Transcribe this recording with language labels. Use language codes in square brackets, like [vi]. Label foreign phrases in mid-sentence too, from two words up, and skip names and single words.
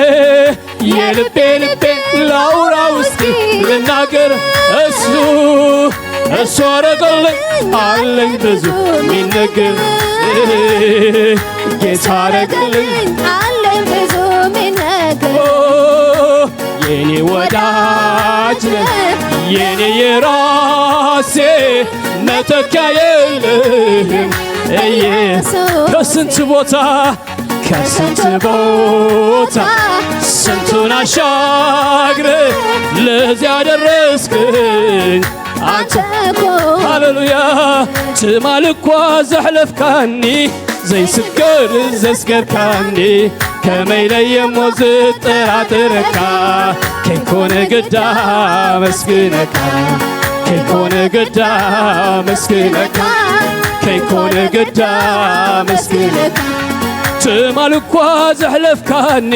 [am] ልቤ ላውራ ውስቲ ልናገር እሱ አረገልኝ አለኝ ብዙ ሚነገር ጌታ አረገልኝ አለኝ ብዙ ሚነገር የኔ ወዳጅ ነህ የኔ የራሴ መተኪያ የለህም ኢየሱስ ከስንት ቦታ ስንቱን አሻግረህ ለዚያ ደረስክኝ አንተ ሃሌሉያ [ti] ትማልኳ ዘሕለፍካኒ ዘይስገር ዘስገርካኒ ከመይለየሞ ዝጠራጥረካ ከይኮነ ግዳ መስግነካ ከይኮነ ግዳ መስግነካ ከይኮነ ግዳ መስግነካ ትማልኳ ዘሕለፍካኒ